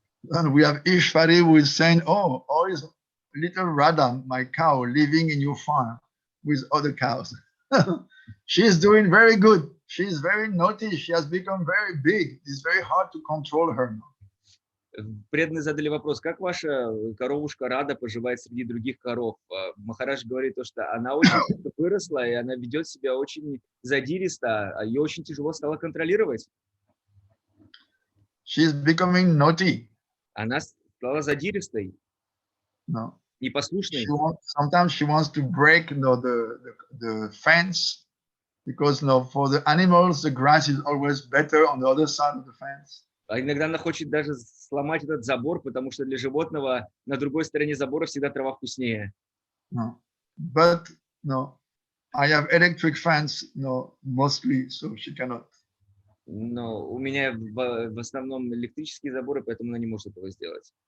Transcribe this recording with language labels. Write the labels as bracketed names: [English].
[English] And we have Ishvari who is saying, oh, is little Radha, my cow, living in your farm with other cows. She is doing very good. She is very naughty. She has become very big. It's very hard to control her now. [Russian] Преданные задали вопрос: как ваша коровушка Рада поживает среди других коров? Махарадж говорит, что она очень выросла, и она ведет себя очень задиристо, ее очень тяжело стало контролировать. [English] She is becoming naughty. [Russian] Она стала задиристой. [English] No. [Russian] Непослушной. [English] Sometimes she wants to break the fence, because for the animals the grass is always better on the other side of the fence. [Russian] А иногда она хочет даже сломать этот забор, потому что для животного на другой стороне забора всегда трава вкуснее. [English] No. But no, I have electric fans, no, mostly, so she cannot. [Russian] Но у меня в основном электрические заборы, поэтому она не может этого сделать.